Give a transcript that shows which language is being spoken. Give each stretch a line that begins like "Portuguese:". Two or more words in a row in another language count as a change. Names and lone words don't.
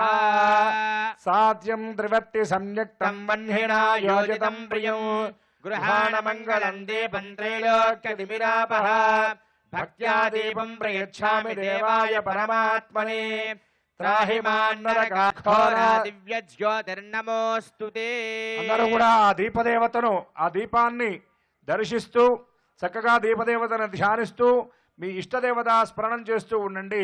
Sanskrit: साध्यं त्रिवर्ति संयुक्तं वह्निना योजितं प्रियं गृहाण मङ्गलं दीपं त्रैलोक्यतिमिरापः भक्त्या दीपं प्रयच्छामि देवाय परमात्मने त्राहि मान्नरकाघोरा దివ్య జ్యోతిర్నమోస్తుతే.
Telugu: అందరూ కూడా ఆ దీపదేవతను ఆ దీపాన్ని దర్శిస్తూ చక్కగా దీపదేవతను ధ్యానిస్తూ మీ ఇష్టదేవత స్మరణం చేస్తూ ఉండండి.